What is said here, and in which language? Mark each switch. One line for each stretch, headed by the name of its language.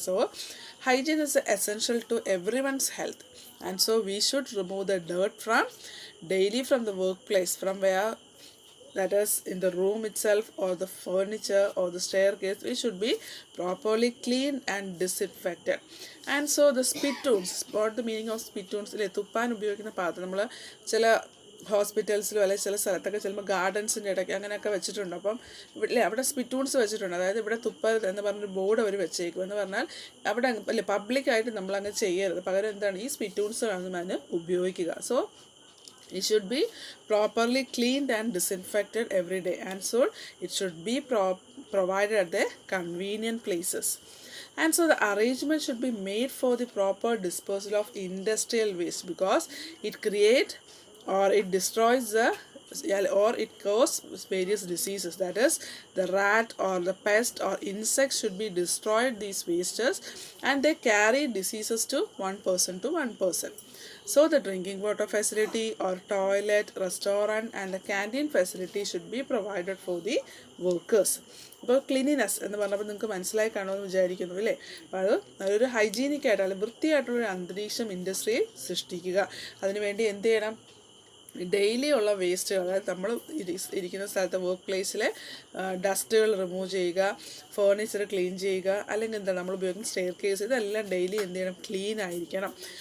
English: So hygiene is essential to everyone's health, and so we should remove the dirt from daily from the workplace, from where, that is in the room itself or the furniture or the staircase, we should be properly cleaned and disinfected. And so the spittoons, what the meaning of spittoons?
Malayalam: തുപ്പാൻ ഉപയോഗിക്കുന്ന പാത്രം നമ്മൾ ചില ഹോസ്പിറ്റൽസിലും അല്ലെങ്കിൽ ചില സ്ഥലത്തൊക്കെ ചിലപ്പോൾ ഗാർഡൻസിൻ്റെ ഇടയ്ക്ക് അങ്ങനെയൊക്കെ വെച്ചിട്ടുണ്ട്. അപ്പം ഇവിടെ അവിടെ സ്പിറ്റൂൺസ് വെച്ചിട്ടുണ്ട്, അതായത് ഇവിടെ തുപ്പരുത് എന്ന് പറഞ്ഞൊരു ബോർഡ് അവർ വെച്ചേക്കും. എന്ന് പറഞ്ഞാൽ അവിടെ അല്ലേ പബ്ലിക്കായിട്ട് നമ്മളങ്ങ് ചെയ്യരുത്, പകരം എന്താണ് ഈ സ്പിറ്റൂൺസ് അതിന് ഉപയോഗിക്കുക.
English: So it should be properly cleaned and disinfected every day, and so it should be provided at the convenient places. And so the arrangement should be made for the proper disposal of industrial waste, because it creates or it destroys the or it causes various diseases, that is the rat or the pest or insects should be destroyed, these wastes, and they carry diseases to one person. So the drinking water facility or toilet, restaurant and the canteen facility should be provided for the workers.
Malayalam: അപ്പോൾ cleanliness എന്ന് പറഞ്ഞപ്പോൾ നിങ്ങൾക്ക് മനസ്സിലായി കാണുമെന്ന് വിചാരിക്കുന്നു അല്ലേ. അപ്പോൾ അത് നല്ലൊരു ഹൈജീനിക് ആയിട്ട് അല്ലെങ്കിൽ വൃത്തിയായിട്ടുള്ളൊരു അന്തരീക്ഷം ഇൻഡസ്ട്രിയിൽ സൃഷ്ടിക്കുക. അതിനുവേണ്ടി എന്ത് ചെയ്യണം? ഡെയിലി ഉള്ള വേസ്റ്റുകൾ, അതായത് നമ്മൾ ഇരിക്കുന്ന സ്ഥലത്തെ വർക്ക് പ്ലേസിലെ ഡസ്റ്റുകൾ റിമൂവ് ചെയ്യുക, ഫേർണിച്ചർ ക്ലീൻ ചെയ്യുക, അല്ലെങ്കിൽ എന്താണ് നമ്മൾ ഉപയോഗിക്കുന്ന സ്റ്റെയർ കേസ്, ഇതെല്ലാം ഡെയിലി എന്ത് ചെയ്യണം? ക്ലീൻ ആയിരിക്കണം.